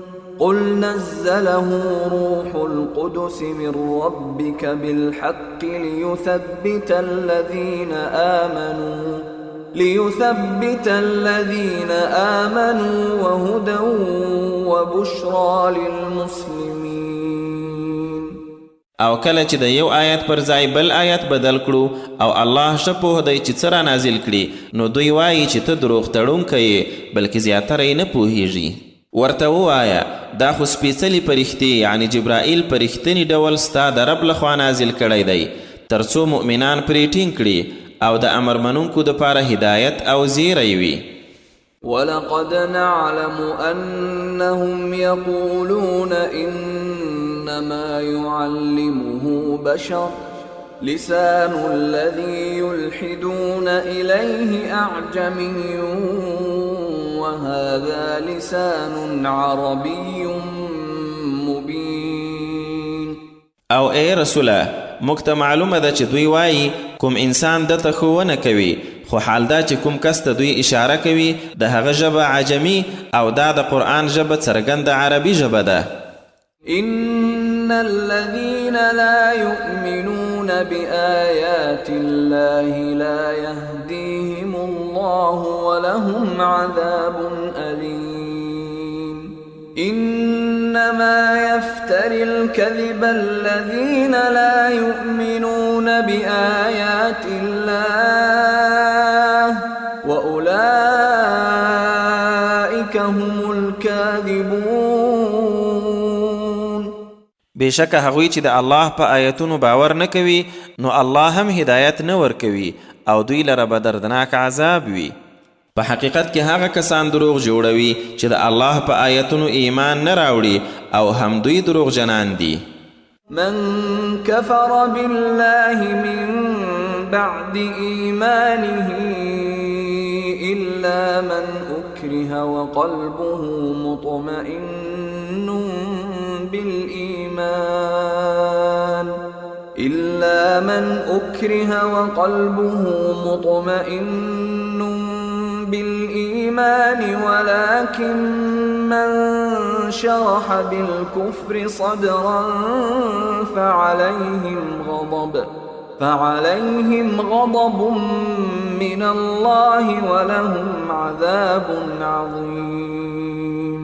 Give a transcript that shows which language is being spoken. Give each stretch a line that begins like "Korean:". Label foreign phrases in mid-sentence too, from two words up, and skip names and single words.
Arabic: قل نزله روح القدس من ربك بالحق ليثبت الذين آمنوا وهدى وبشرى للمسلمين.
Pashto: او کله چې د یو آیت پر ځای بل آیت بدل کړو او الله ښه پوه دی چې څه رانازل کړي نو دوی وایي چې ته دروغ تړونکی یې بلکې زیاتره یې نه پوهیږي. ورته ووایه دا خو سپېڅلي فرښتې یعنې جبرائیل په رښتیني ډول ستا د رب لخوا نازل کړی دی تر څو مؤمنان پرې ټینګ کړي او د امر منونکو دپاره هدایت او زیری وي.
Arabic: ولقد نعلم أنهم يقولون إنما يعلمه بشر لسان الذي يلحدون إليه أعجمي وهذا لسان عربي مبين.
Pashto: او ای رسوله موږ ته معلومه ده چې دوی وایي کوم انسان دته ښوونه کوي خو حال دا چې کوم کس ته دوی اشاره کوي د هغه ژبه عجمي او دا د قرآن ژبه څرګنده عربي ژبه ده.
Arabic: إن الذين لا يؤمنون بآيات الله لا يهديهم الله ولهم عذاب أليم. إنما يفتري الكذب الذين لا يؤمنون بآيات الله وأولئك هم الكاذبون.
Pashto: بېشکه هغوی چې د الله په آیتونو باور نه کوي نو الله هم هدایت نه ورکوي او دوی لره به دردناک عذاب وي. په حقیقت کې هغه کسان دروغ جوړوي چې د الله په آیتونو ایمان نه راوړي او هم دوی دروغجنان دي.
Arabic: من كفر بالله من بعد إيمانه إلا من أكره وقلبه مطمئن بالإيمان ولكن من شرح بالكفر صدرا فعليهم غضب من الله ولهم عذاب عظيم.